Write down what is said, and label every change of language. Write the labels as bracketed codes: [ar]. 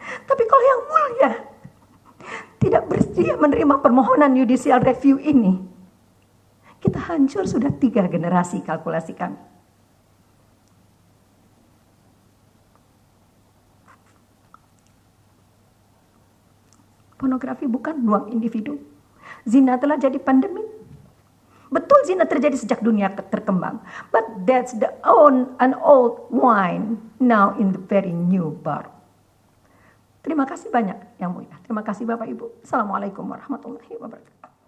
[id] Tapi kalau yang mulia tidak bersedia menerima permohonan judicial review ini, kita hancur sudah 3 generasi kalkulasi kami. Pornografi bukan ruang individu. Zina telah jadi pandemi. Betul zina terjadi sejak dunia terkembang. [en] But that's an old wine now in the very new bar. [id] Terima kasih banyak yang mulia. Terima kasih Bapak Ibu. Assalamualaikum warahmatullahi wabarakatuh.